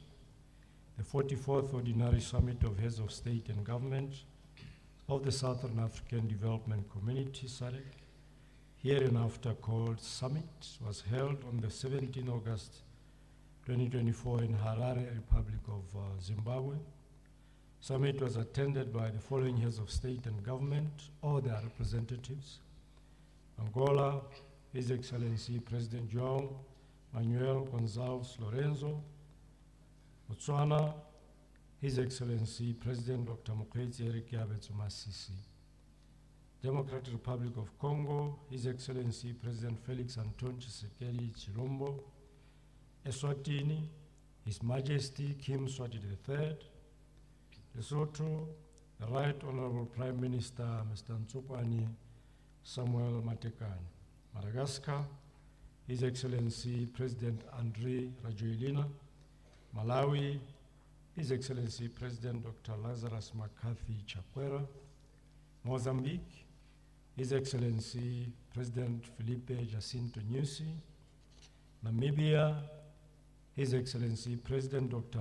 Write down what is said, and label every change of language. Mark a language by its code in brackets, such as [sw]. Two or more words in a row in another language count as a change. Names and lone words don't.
[en] The 44th Ordinary Summit of Heads of State and Government of the Southern African Development Community, SADC, hereinafter called Summit, was held on the 17th August 2024 in Harare, Republic of Zimbabwe. Summit was attended by the following heads of state and government or their representatives: Angola, His Excellency President João Manuel Gonçalves Lorenzo; Botswana, His Excellency President Dr. Mokgweetsi Eric Yabetso Masisi; Democratic Republic of Congo, His Excellency President Felix Antoine Tshisekedi Tshilombo; Eswatini, His Majesty Kim Swati III; Lesotho, the Right Honorable Prime Minister Mr. Ntsukwane Samuel Matekane; Madagascar, His Excellency President Andry Rajoelina; Malawi, His Excellency President Dr. Lazarus McCarthy Chakwera; Mozambique, His Excellency President Filipe Jacinto Nyusi; Namibia, His Excellency President Dr.